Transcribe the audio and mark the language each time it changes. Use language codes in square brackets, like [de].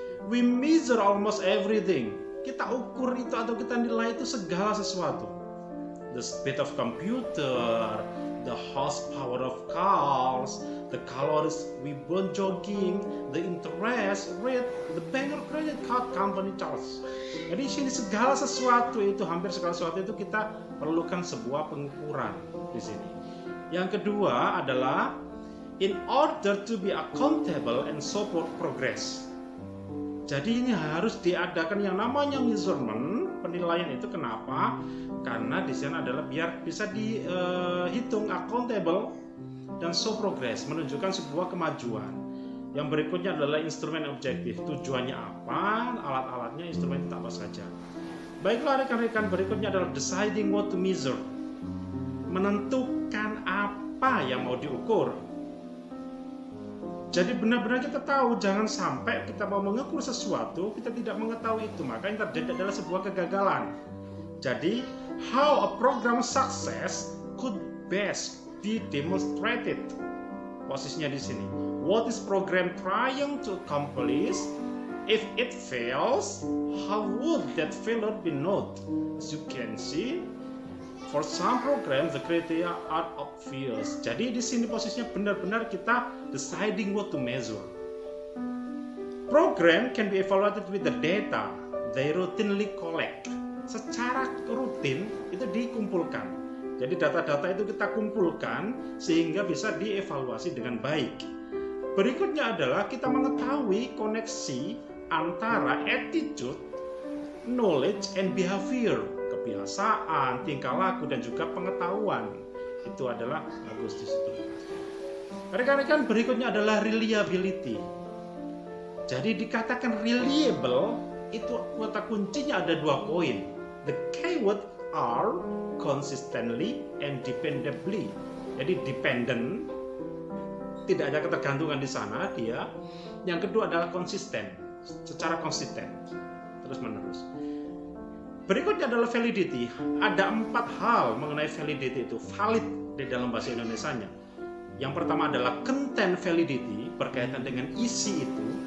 [en] We measure almost everything. [id] Kita ukur itu atau kita nilai itu segala sesuatu. [en] The speed of computer, the horsepower of cars, the calories we burn jogging, the interest rate, the bank or credit card company charge. [id] Jadi di sini segala sesuatu itu, hampir segala sesuatu itu kita perlukan sebuah pengukuran di sini. Yang kedua adalah [en] in order to be accountable and support progress. [id] Jadi ini harus diadakan yang namanya measurement, penilaian itu. Kenapa? Karena di sana adalah biar bisa dihitung, accountable dan [en] show progress, [id] menunjukkan sebuah kemajuan. Yang berikutnya adalah instrumen objektif. Tujuannya apa? Alat-alatnya, instrumen itu apa saja. Baiklah rekan-rekan, berikutnya adalah [en] deciding what to measure. [id] Menentukan apa yang mau diukur. Jadi benar-benar kita tahu, jangan sampai kita mau mengukur sesuatu kita tidak mengetahui itu, maka yang terjadi adalah sebuah kegagalan. Jadi [en] how a program success could best be demonstrated. [id] Posisinya di sini. [en] What is program trying to accomplish? If it fails, how would that failure be noted? As you can see, for some programs the criteria are obvious. [id] Jadi di sini posisinya benar-benar kita [en] deciding what to measure. Program can be evaluated with the data they routinely collect. [id] Secara rutin itu dikumpulkan. Jadi data-data itu kita kumpulkan sehingga bisa dievaluasi dengan baik. Berikutnya adalah kita mengetahui koneksi antara [en] attitude, knowledge, and behavior. [id] Kebiasaan, tingkah laku, dan juga pengetahuan. Itu adalah bagus di situ. Rekan-rekan, berikutnya adalah reliability. Jadi dikatakan reliable itu kata kuncinya ada 2 poin. [en] The keyword are consistently and dependably. [id] Jadi [en] dependent [id] tidak ada ketergantungan di sana dia. Yang kedua adalah konsisten, secara konsisten, terus menerus. Berikutnya adalah validity. Ada 4 hal mengenai validity itu, valid di dalam bahasa Indonesianya. Yang pertama adalah content validity, berkaitan dengan isi itu.